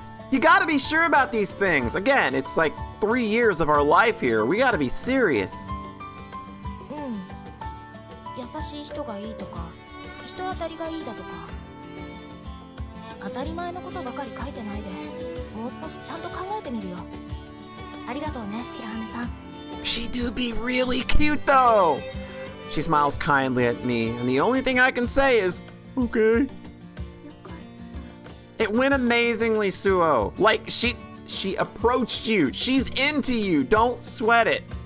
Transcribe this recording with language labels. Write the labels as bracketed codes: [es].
[en] You gotta be sure about these things. Again, it's like 3 years of our life here. We gotta be serious. [ja] 優しい人がいいとか、人当たりがいいだとか、当たり前のことばかり書いてないで、もう少しちゃんと考えてみるよ。ありがとうね、白羽さん。 [en] She do be really cute though. She smiles kindly at me, and the only thing I can say is, okay. It went amazingly, Suo. Like, she approached you. She's into you. Don't sweat it.